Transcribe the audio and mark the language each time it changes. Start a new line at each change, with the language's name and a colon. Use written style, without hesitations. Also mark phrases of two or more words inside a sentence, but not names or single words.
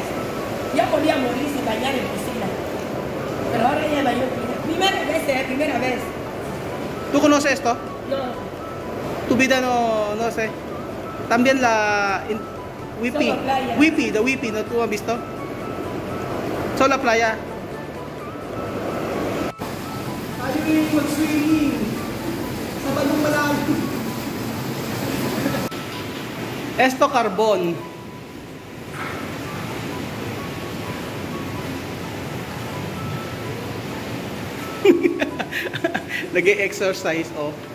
Spanish: Yo podía morir sin bañar en piscina. Pero ahora ya baño en piscina. Primera vez. ¿Tú conoces esto? No. Tu vida no sé. También la Wipi. Solo playa. Wipi, the Wipi, ¿no? ¿Tú has visto? Solo la playa.
Filipino: Ayun, mag-swimming. Sa Balong Malalim.
Spanish: Esto carbon.
Filipino: Nag-exercise, oh.